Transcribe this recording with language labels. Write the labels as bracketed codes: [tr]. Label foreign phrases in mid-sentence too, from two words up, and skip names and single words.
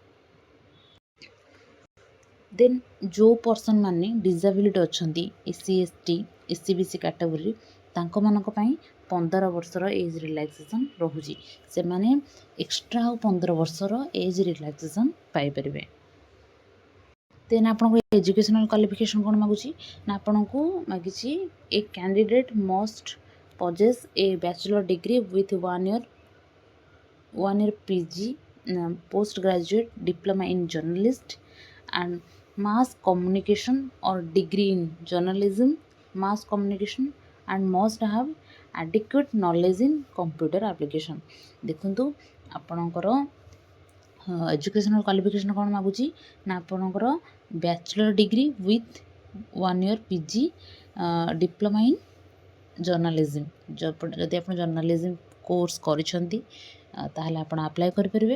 [or] ଦେନ୍ ଯେଉଁ ପର୍ସନ୍ ମାନେ ଡିସାବିଲିଟି ଅଛନ୍ତି SC ST SCBC କାଟେଗୋରୀ, ତାଙ୍କମାନଙ୍କ ପାଇଁ 15 ବର୍ଷର [en] age relaxation [or] ରହୁଛି। ସେମାନେ ଏକ୍ସଟ୍ରା ଆଉ 15 ବର୍ଷର [en] age relaxation [or] ପାଇପାରିବେ। [en] ଦେନ୍ ଆପଣଙ୍କ educational qualification [or] କ'ଣ ମାଗୁଛି ନା ଆପଣଙ୍କୁ ମାଗିଛି [en] a candidate must possess a bachelor degree with 1 year PG post graduate diploma in journalist and mass communication or degree in journalism mass communication and must have adequate knowledge in computer application। [or] ଦେଖନ୍ତୁ ଆପଣଙ୍କର [en] educational qualification [or] କ'ଣ ମାଗୁଛି ନା ଆପଣଙ୍କର [en] bachelor degree with 1 year PG diploma in journalism. [or] ଯଦି ଆପଣ [en] journalism course [or] କରିଛନ୍ତି ତାହେଲେ ଆପଣ ଆପ୍ଲାଏ କରିପାରିବେ।